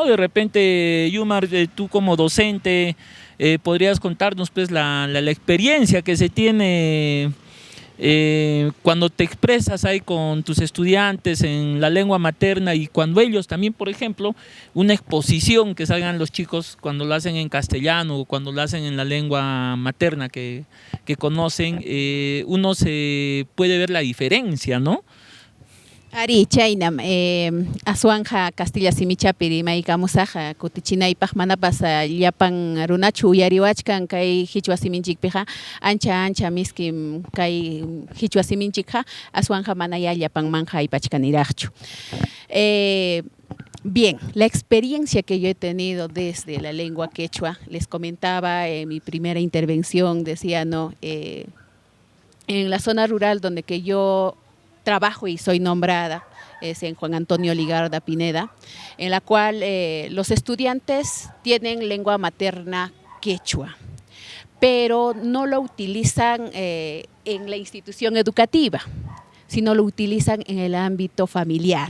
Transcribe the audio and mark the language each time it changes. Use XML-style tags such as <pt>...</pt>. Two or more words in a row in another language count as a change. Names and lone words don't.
<es>De repente, Yumar, tú como docente, podrías contarnos pues la experiencia que se tiene cuando te expresas ahí con tus estudiantes en la lengua materna, y cuando ellos también, por ejemplo, una exposición que salgan los chicos cuando lo hacen en castellano o cuando lo hacen en la lengua materna que conocen, uno se puede ver la diferencia, ¿no?</es> <qu>Ari chaynam aswanja Castilla Simichapi maykamusaja kutichinaypaq manapas llapan runachu uyariwachkan kay Qichwa siminchikpiqa ancha miskim kay Qichwa siminchikqa aswanja mana llapan manja aypachkaniraqchu.</qu> <es>Bien, la experiencia que yo he tenido desde la lengua quechua, les comentaba en mi primera intervención, decía, ¿no? En la zona rural donde que yo trabajo y soy nombrada, es en Juan Antonio Ligarda Pineda, en la cual los estudiantes tienen lengua materna quechua, pero no lo utilizan en la institución educativa, sino lo utilizan en el ámbito familiar.</es>